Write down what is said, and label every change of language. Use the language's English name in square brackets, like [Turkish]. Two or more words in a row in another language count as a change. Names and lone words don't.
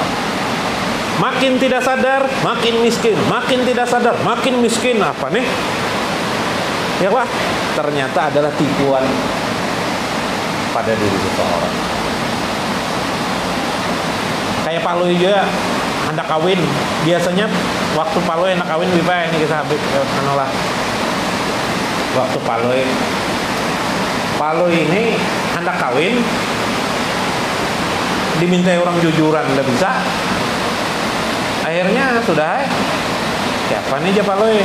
[Indonesian] Makin tidak sadar, makin miskin. Makin tidak sadar, makin miskin. Apa nih? Ya Pak, ternyata adalah tipuan pada diri seseorang. Kayak Pak Lui juga hendak kawin, biasanya waktu Pak Lui hendak kawin bipa ini kita habis lah. Waktu Pak Lui ini hendak kawin, dimintai orang jujuran udah bisa. Akhirnya sudah siapa nih Pak Lui?